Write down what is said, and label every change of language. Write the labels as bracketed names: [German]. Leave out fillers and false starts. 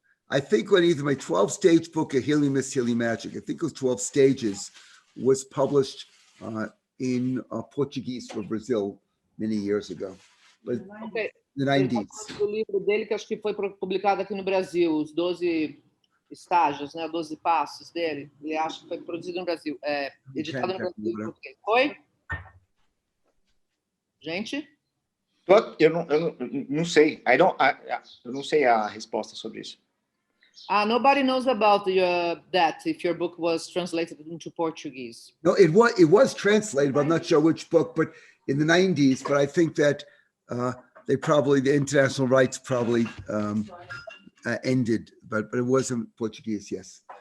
[English] I think when either my 12-stage book, A Healing Miss Healing Magic, I think it was 12 stages, was published in Portuguese for Brazil many years ago. But Okay. the 90s. [Portuguese] O livro dele, que acho que foi publicado aqui no Brasil, os 12 estágios, né, 12 passos dele, ele acha que foi produzido no Brasil, editado no Brasil em português. Foi? Gente? Eu não sei. Eu não sei a resposta sobre isso. [English] Nobody knows about that, if your book was translated into Portuguese. No, it was translated, but I'm not sure which book, but in the 90s, but I think that the international rights probably ended, but it was in Portuguese, yes.